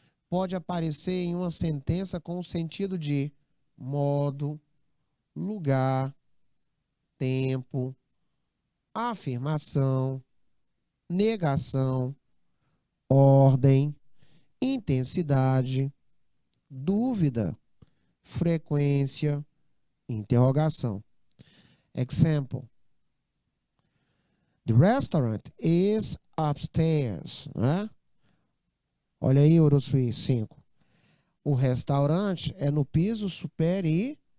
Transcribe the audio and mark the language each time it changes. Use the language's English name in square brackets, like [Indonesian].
[Portuguese] Pode aparecer em uma sentença com o sentido de modo, lugar, tempo, afirmação, negação, ordem, intensidade, dúvida, frequência, interrogação. [English] Example. The restaurant is upstairs. [Portuguese] Né? Olha aí, Orosuí 5. O restaurante é no piso superior.